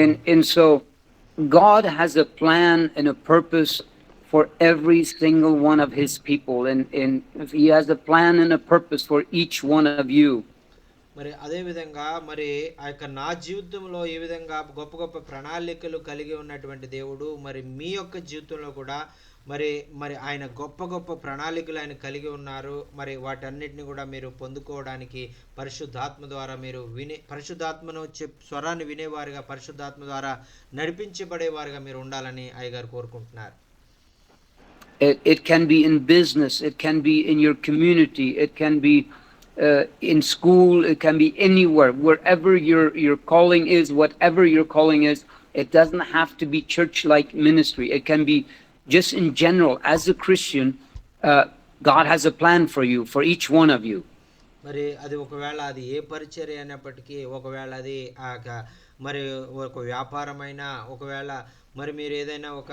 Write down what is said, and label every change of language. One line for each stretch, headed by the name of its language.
English: And so God has a plan and a purpose for every single one of his people, and he has a plan and a purpose for each one of you.
Telugu: మరి అదే విధంగా మరి ఆ యొక్క నా జీవితంలో ఏ విధంగా గొప్ప గొప్ప ప్రణాళికలు కలిగి ఉన్నటువంటి దేవుడు మరి మీ యొక్క జీవితంలో కూడా మరి మరి ఆయన గొప్ప గొప్ప ప్రణాళికలు ఆయన కలిగి ఉన్నారు. మరి వాటన్నిటిని కూడా మీరు పొందుకోవడానికి పరిశుద్ధాత్మ ద్వారా మీరు పరిశుద్ధాత్మను స్వరాన్ని వినేవారుగా, పరిశుద్ధాత్మ ద్వారా నడిపించబడేవారుగా మీరు ఉండాలని అయ్యగారు కోరుకుంటున్నారు.
English: It can be in business, it can be in your community, it can be in school, it can be anywhere, wherever your calling is, whatever your calling is. It doesn't have to be church-like ministry. It can be just in general. As a Christian, God has a plan for you, for each one of you.
Telugu: మరి అది ఒకవేళ అది ఏ పరిచర్య అయినప్పటికీ, ఒకవేళ అది మరి ఒక వ్యాపారమైనా, ఒకవేళ మరి మీరు ఏదైనా